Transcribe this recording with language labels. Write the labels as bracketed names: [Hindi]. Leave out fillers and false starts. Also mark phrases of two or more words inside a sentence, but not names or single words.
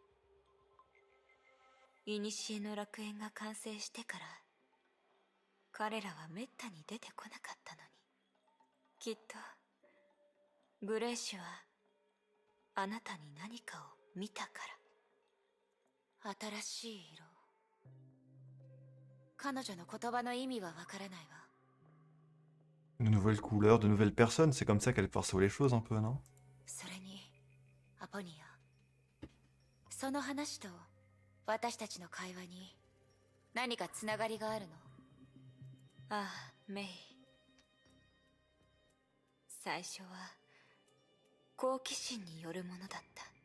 [Japanese] 古の楽園が完成してから彼らはめったに出てこなかったのに、きっとグレーシュはあなたに何かを見たから。新しい色。彼女の言葉の意味はわからないわ。 [French] De nouvelles couleurs, de nouvelles personnes, c'est comme ça qu'elle perçoit les choses un peu, non? [Japanese] それにアポニア、その話と私たちの会話に何かつながりがあるの？ああ、メイ。最初は好奇心によるものだった。